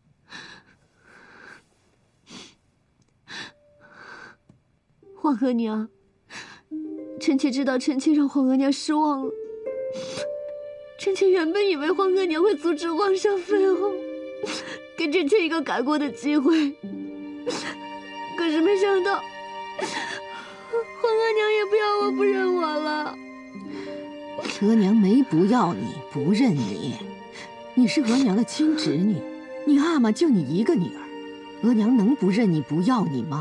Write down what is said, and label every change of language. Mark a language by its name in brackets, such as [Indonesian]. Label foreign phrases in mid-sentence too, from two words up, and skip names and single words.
[Chinese] 皇額娘，臣妾知道臣妾讓皇額娘失望了。臣妾原本以為皇額娘會阻止皇上廢後，給臣妾一個改過的機會，可是沒想到皇額娘也不要我，不認我了。额娘没不要你，不认你，你是额娘的亲侄女，你阿玛就你一个女儿，额娘能不认你不要你吗？